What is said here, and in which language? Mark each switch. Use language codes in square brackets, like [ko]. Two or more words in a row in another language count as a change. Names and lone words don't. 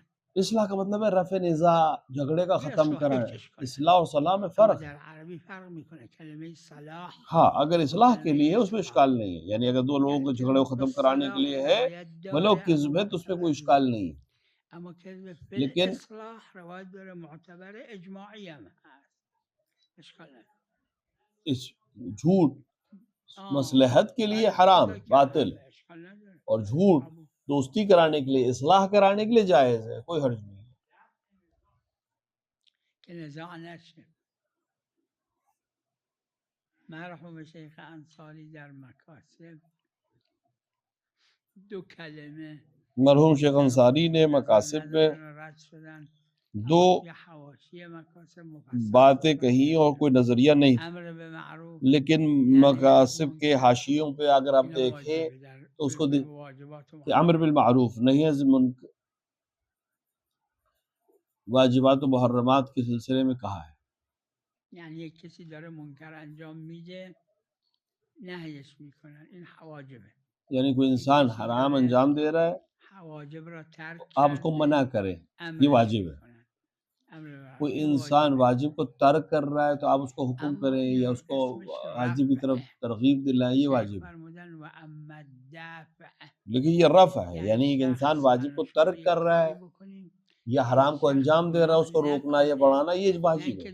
[ur] اصلاح کا مطلب ہے رفع نزاع، جھگڑے کا ختم کرنا. اصلاح اور صلاح میں فرق ہے. [fa] در عربی فرق میکنه کلمه صلاح. [ur] ہاں اگر اصلاح کے لیے ہے اس میں اشکال نہیں ہے، یعنی اگر دو لوگوں کے جھگڑے کو ختم کرانے کے لیے ہے بھلے کذب ہے تو اس میں کوئی اشکال نہیں ہے. [fa] اما [ar] کذب فی الاصلاح [fa] روایت داره معتبر اجماعی هم هست، اشکال نداره. [ur] اس جھوٹ مصلحت کے لیے حرام باطل، اور جھوٹ دوستی کرانے کے لیے اصلاح کرانے کے لیے جائز ہے، کوئی حرج نہیں. [fa] که نزاع نشه. مرحوم شیخ انصاری در مکاسب دو کلمه [ur] مرحوم شیخ انصاری نے مکاسب میں دو باتیں کہیں اور کوئی نظریہ نہیں، لیکن مکاسب کے حاشیوں پہ اگر آپ دیکھیں تو اس کو امر بالمعروف نہیں ہے واجبات و محرمات کے سلسلے میں کہا ہے. [fa] یعنی یک کسی داره منکر انجام میده نهیش میکنن، این حواجبه. [ur] یعنی کوئی انسان حرام انجام دے رہا ہے [fa] حواجب را ترک [ur] آپ اس کو منع کریں، یہ واجب ہے. کوئی انسان واجب کو ترک کر رہا ہے تو آپ اس کو حکم کریں یا اس کو واجب کی طرف ترغیب دلائیں، یہ واجب ہے. لیکن یہ رفع ہے، یعنی ایک انسان واجب کو ترک کر رہا ہے یا حرام کو انجام دے رہا ہے، اس کو روکنا یا بڑھانا یہ واجب ہے.